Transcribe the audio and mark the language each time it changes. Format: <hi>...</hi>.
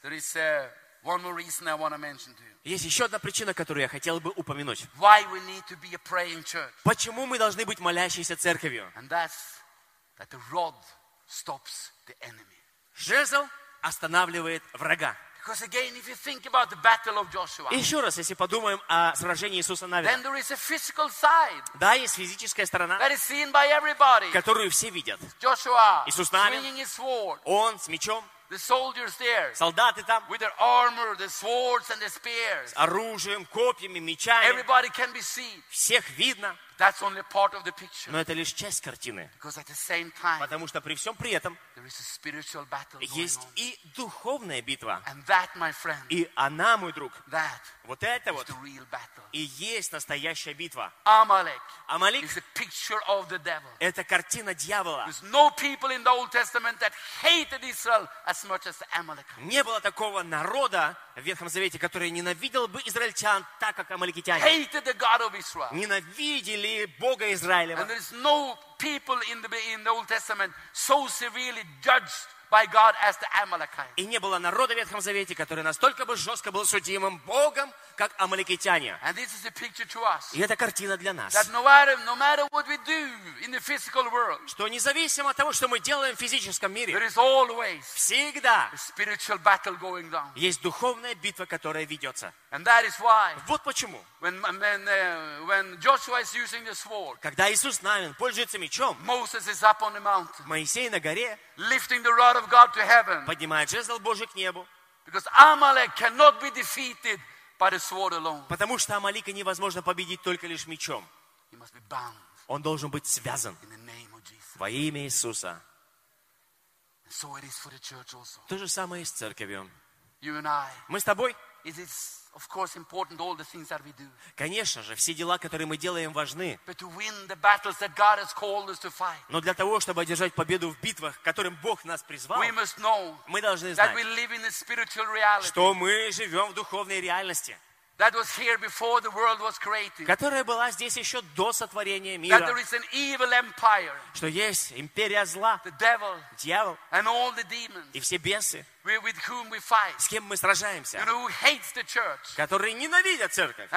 <en>there is, one more reason I want to mention to you.</en> <ru>Есть еще одна причина, которую я хотел бы упомянуть.</ru> <en>Why we need to be a praying church.</en> <ru>Почему мы должны быть молящейся церковью?</ru> <en>And that's, that the rod stops the enemy.</en> <ru>Жезл останавливает врага.</ru> <en>Because again, if you think about the battle of Joshua,</en> <ru>еще раз, если подумаем о сражении Иисуса Навина,</ru> <en>then there is a physical side,</en> <ru>да, есть физическая сторона,</ru> <en>that is seen by everybody,</en> <ru>которую все видят.</ru> <en>Joshua,</en> <ru>Иисус Навин,</ru> <en>swinging his sword,</en> <ru>он с мечом.</ru> <en>The soldiers there,</en> <ru>солдаты там,</ru> <en>with their armor, the swords and the spears,</en> <ru>с оружием, копьями, мечами.</ru> <en>Everybody can be seen.</en> <ru>Всех видно.</ru> <en>That's only part of the picture.</en> <ru>Но это лишь часть картины.</ru> <en>Because at the same time,</en> <ru>потому что при всем при этом,</ru> <en>there is a spiritual battle going on.</en> <ru>Есть и духовная битва.</ru> <en>And that, my friend,</en> <ru>и она, мой друг,</ru> <en>that</en> <ru>вот это</ru> <en>is the real battle.</en> <ru>И есть настоящая битва.</ru> <en>Amalek,</en> <ru>Amalek</ru> <en>is a picture of the devil.</en> <ru>Это картина дьявола.</ru> <en>There's no people in the Old Testament that hated Israel as much as the Amalekites.</en> <ru>Не было такого народа в Ветхом Завете, который ненавидел бы израильтян так, как амаликитяне.</ru> <en>Hated the God of Israel.</en> <ru>Ненавидели Бога Израилева.</ru> <en>And there is no people in the Old Testament so severely judged by God as the Amalekites.</en> <ru>И не было народа в Ветхом Завете, который настолько бы жестко был судимым Богом, как амаликитяне.</ru> <en>And this is a picture to us.</en> <ru>И это картина для нас.</ru> <en>That no matter what we do in the physical world,</en> <ru>что независимо от того, что мы делаем в физическом мире,</ru> <en>there is always</en> <ru>всегда</ru> <en>a spiritual battle going on.</en> <ru>Есть духовная битва, которая ведется.</ru> <en>And that is why.</en> <ru>Вот почему.</ru> <en>When Joshua is using the sword,</en> <ru>когда Иисус Навин пользуется мечом,</ru> <en>Moses is up on the mountain,</en> <ru>Моисей на горе,</ru> <en>lifting the rod of God to heaven,</en> <ru>поднимает жезл Божий к небу,</ru> <en>because Amalek cannot be defeated by the sword alone.</en> <ru>Потому что Амалека невозможно победить только лишь мечом.</ru> <en>He must be bound.</en> <ru>Он должен быть связан.</ru> <en>In the name of Jesus.</en> <ru>Во имя Иисуса.</ru> <en>So it is for the church also.</en> <ru>То же самое и с церковью.</ru> <en>You and I.</en> <ru>Мы с тобой.</ru> <en>It is of course important all the things that we do.</en> <ru>Конечно же, все дела, которые мы делаем, важны.</ru> <en>But to win the battles that God has called us to fight.</en> <ru>Но для того, чтобы одержать победу в битвах, к которым Бог нас призвал,</ru> <en>we must know,</en> <ru>мы должны знать,</ru> <en>that we live in a spiritual reality,</en> <ru>что мы живем в духовной реальности,</ru> <en>that was here before the world was created,</en> <ru>которая была здесь еще до сотворения мира,</ru> <en>that there is an evil empire,</en> <ru>что есть империя зла,</ru> <en>the devil,</en> <ru>дьявол,</ru> <en>and all the demons,</en> <ru>и все бесы,</ru> <en>with whom we fight,</en> <ru>с кем мы сражаемся,</ru> <en>you know, who hates the church,</en> <ru>которые ненавидят церковь,</ru>